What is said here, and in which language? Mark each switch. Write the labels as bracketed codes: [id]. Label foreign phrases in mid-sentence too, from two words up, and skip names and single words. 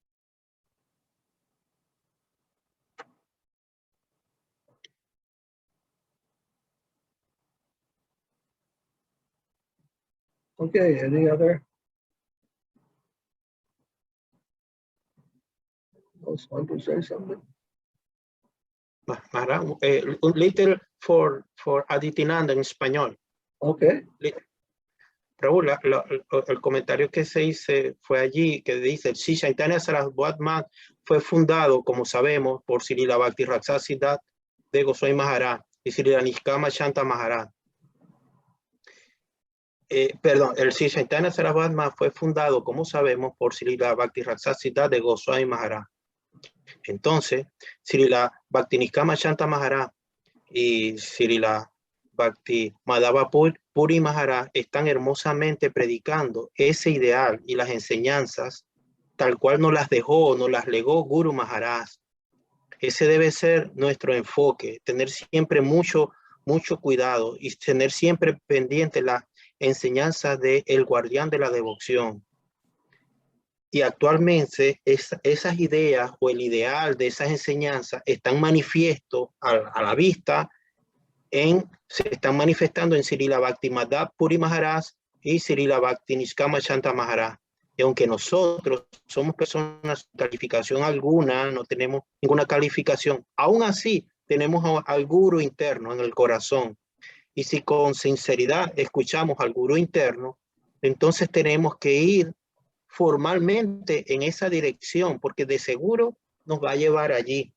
[en] Okay, any other? Else want to say something? Maharaj, un little for Aditinanda [es] en español. [en] Okay. [es] Raúl, el comentario que se hizo fue allí, que dice, el Sri Chaitanya Saraswat fue fundado, como sabemos, por Srila Bhakti Rakshak de Goswami Maharaj y Srila Nishkama Shanta Maharaj. Perdón, el Sri Chaitanya Saraswat fue fundado, como sabemos, por Srila Bhakti Rakshak de Goswami Maharaj. Entonces, Srila Bhakti Nishkama Shanta Maharaj y Srila Bhakti Madhava Puri Maharaj están hermosamente predicando ese ideal y las enseñanzas tal cual nos las dejó, nos las legó Guru Maharaj. Ese debe ser nuestro enfoque, tener siempre mucho cuidado y tener siempre pendiente las enseñanzas del guardián de la devoción. Y actualmente esas ideas o el ideal de esas enseñanzas están manifiestos a la vista, se están manifestando en Srila Bhakti Madhava Puri Maharaj y Srila Bhakti Nishkama Shanta Maharaj. Y aunque nosotros somos personas sin calificación alguna, no tenemos ninguna calificación, aún así tenemos al Guru interno en el corazón. Y si con sinceridad escuchamos al Guru interno, entonces tenemos que ir formalmente en esa dirección, porque de seguro nos va a llevar allí.